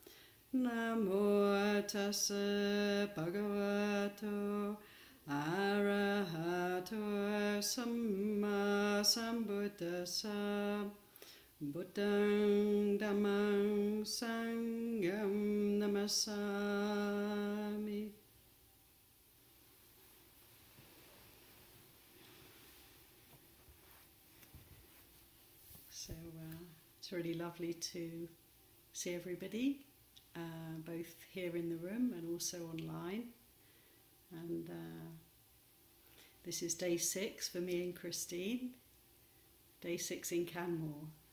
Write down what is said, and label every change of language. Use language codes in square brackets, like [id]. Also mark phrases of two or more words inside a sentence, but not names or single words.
[pi] Namo tassa bhagavato arahato samma sambuddhassa. Buddhang Dhammang Sangham Namasami. [en] So it's really lovely to see everybody, both here in the room and also online. And this is day 6 for me and Christine, day 6 in Canmore.